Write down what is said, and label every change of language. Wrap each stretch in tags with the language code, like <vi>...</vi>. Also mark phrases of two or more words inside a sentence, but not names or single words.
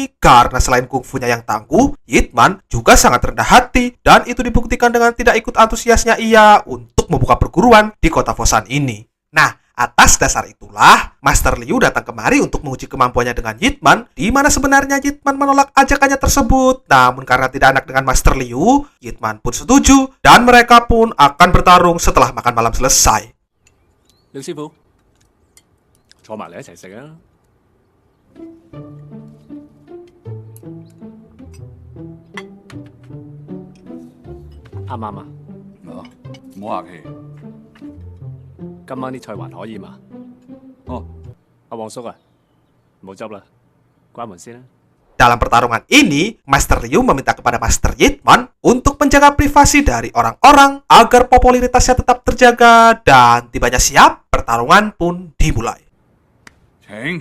<id>Karena selain kungfunya yang tangguh, Yip Man juga sangat rendah hati, dan itu dibuktikan dengan tidak ikut antusiasnya ia untuk membuka perguruan di kota Foshan ini. Nah, atas dasar itulah, Master Liu datang kemari untuk menguji kemampuannya dengan Yip Man, di mana sebenarnya Yip Man menolak ajakannya tersebut. Namun karena tidak enak dengan Master Liu, Yip Man pun setuju, dan mereka pun akan bertarung setelah makan malam selesai.</id> <yue>廖師傅，坐埋嚟一齊食啊！啱唔啱啊？唔好客氣。今晚啲菜還可以嘛？哦，阿黃叔啊，唔好執啦，關門先啦。</yue> <id>Dalam pertarungan ini, Master Liu meminta kepada Master Yip Man untuk menjaga privasi dari orang-orang agar popularitasnya tetap terjaga, dan tibanya siap, pertarungan pun dimulai.</id> <yue>請</yue>